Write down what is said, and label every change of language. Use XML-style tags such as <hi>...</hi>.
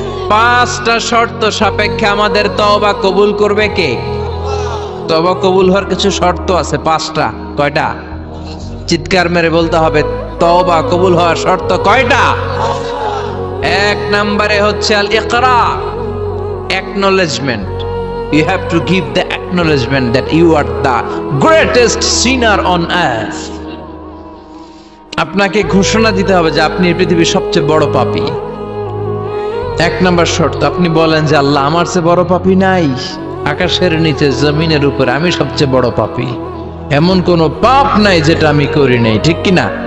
<bn>5টা শর্ত সাপেক্ষে আমাদের তওবা কবুল করবে কে? তওবা কবুল হওয়ার কিছু শর্ত আছে, 5টা। কয়টা? চিৎকার মেরে বলতে হবে, তওবা কবুল হওয়ার শর্ত কয়টা? 1 নম্বরে হচ্ছে আল ইকরা, acknowledgement.</bn> <en>You have to give the acknowledgement that you are the greatest sinner on earth.</en> <bn>আপনাকে ঘোষণা দিতে হবে যে আপনি পৃথিবীর সবচেয়ে বড় পাপী। 1 নম্বর শর্ত, আপনি বলেন যে আল্লাহ, আমার চেয়ে বড় পাপী নাই, আকাশের নিচে জমিনের উপরে আমি সবচেয়ে বড় পাপী, এমন কোন পাপ নাই যেটা আমি করি নাই, ঠিক কিনা?</bn>